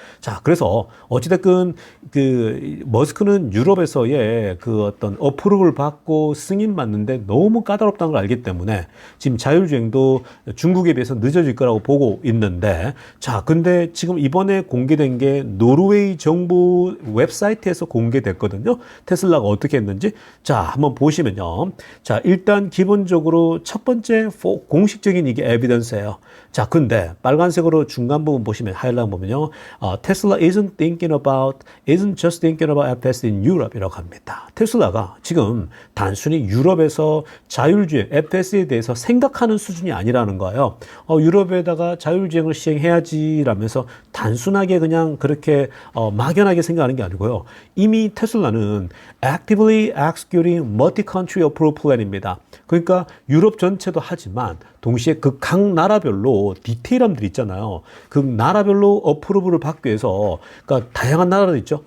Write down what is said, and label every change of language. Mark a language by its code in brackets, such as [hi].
[ko] 자, 그래서 어찌됐건 머스크는 유럽에서의 어떤 어프로브를 받고 승인 받는데 너무 까다롭다는 걸 알기 때문에 지금 자율주행도 중국에 비해서 늦어질 거라고 보고 있는데, 자, 근데 지금 이번에 공개된 게 노르웨이 정부 웹사이트에서 공개됐거든요. 테슬라가 어떻게 했는지. 자, 한번 보시면요. 자, 일단 기본적으로 첫 번째 공식적인 이게 에비던스예요. 자, 근데 빨간색으로 중간 부분 보시면 하이라이트 보면요. [en] Tesla isn't just thinking about FSD in Europe 이라고 합니다. [ko] 테슬라가 지금 단순히 유럽에서 자율주행 FSD에 대해서 생각하는 수준이 아니라는 거예요. 유럽에다가 자율주행을 시행해야지 라면서 단순하게 그냥 그렇게 막연하게 생각하는 게 아니고요. 이미 테슬라는 actively executing multi-country approval plan 입니다. 그러니까 유럽 전체도 하지만 동시에 각 나라별로 디테일함들이 있잖아요. 그 나라별로 어프로브를 받기 위해서, 그러니까 다양한 나라들 있죠.